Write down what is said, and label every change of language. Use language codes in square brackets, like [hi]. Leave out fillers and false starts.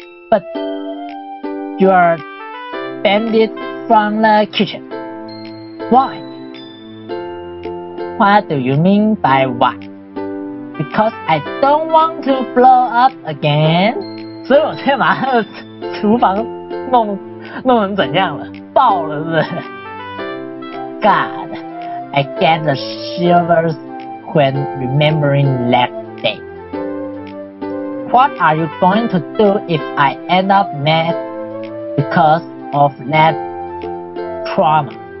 [en] But you are banned from the kitchen. Why? What do you mean by why? Because I don't want to blow up again. [zh] 所以我现在把他的厨房弄成怎样了？爆了是不是 [en] ？God, I get the shivers when remembering that day. What are you going to do if I end up mad because of that trauma?